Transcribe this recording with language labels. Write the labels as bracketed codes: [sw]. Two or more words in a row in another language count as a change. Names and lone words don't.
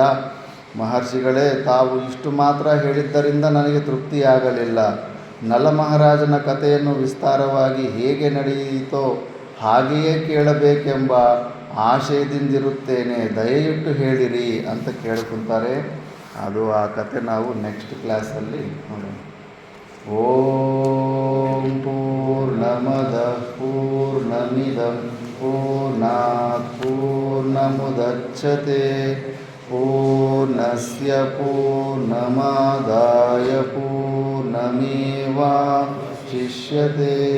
[kn] ಮಹರ್ಷಿಗಳೇ, ತಾವು ಇಷ್ಟು ಮಾತ್ರ ಹೇಳಿದ್ದರಿಂದ ನನಗೆ ತೃಪ್ತಿಯಾಗಲಿಲ್ಲ. ನಲ ಮಹಾರಾಜನ ಕಥೆಯನ್ನು ವಿಸ್ತಾರವಾಗಿ ಹೇಗೆ ನಡೆಯಿತೋ ಹಾಗೆಯೇ ಕೇಳಬೇಕೆಂಬ ಆಶಯದಿಂದಿರುತ್ತೇನೆ. ದಯವಿಟ್ಟು ಹೇಳಿರಿ ಅಂತ ಕೇಳ್ಕೊತಾರೆ. ಅದು ಆ ಕಥೆ ನಾವು ನೆಕ್ಸ್ಟ್ ಕ್ಲಾಸಲ್ಲಿ ನೋಡೋಣ. [sa] ಓಂ ಪೂರ್ಣಮದ ಪೂರ್ಣಮಿದಂ ಪೂರ್ಣಾತ್ ಪೂರ್ಣಮುದಚ್ಯತೆ ಪೂರ್ಣಸ್ಯ ಪೂರ್ಣಮಾದಾಯ ಪೂರ್ಣಮೇವಾವಶಿಷ್ಯತೆ.